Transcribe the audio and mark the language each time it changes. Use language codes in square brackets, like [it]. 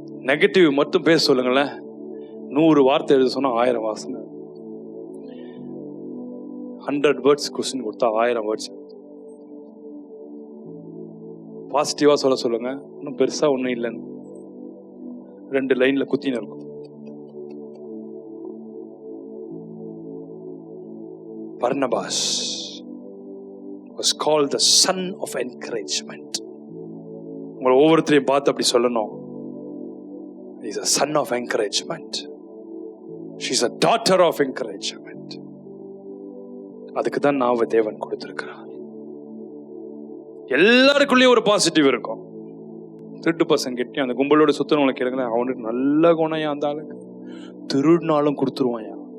[ta] Negative மட்டும் பேச சொல்லுங்களேன். 100 வார்த்தை எழுத சொன்னா 1000 வாசனை. 100 வேர்ட்ஸ் கொஸ்டின் கொடுத்தா 1000 வேர்ட்ஸ். பாசிட்டிவா சொல்லுங்க. இன்னும் பெருசா ஒன்றும் இல்லைன்னு 2 லைன்ல குத்தின்னு இருக்கும். [en] Barnabas was called the son of encouragement. [ta] உங்களை ஒவ்வொருத்தரையும் பார்த்து அப்படி சொல்லணும். [en] He is a son of encouragement. She is a daughter of encouragement. [ta] அதுக்கு தான் நாம தேவன் கொடுத்திருக்கிறார். எல்லாருக்குள்ளேயும் ஒரு பாசிட்டிவ் இருக்கும். திருட்டு பசங்க கிட்டே அந்த கும்பலோட சுத்தனவங்களை கேளுங்களேன். அவனுக்கு நல்ல குணையா அந்த ஆளுக்கு திருடினாலும் கொடுத்துருவான்.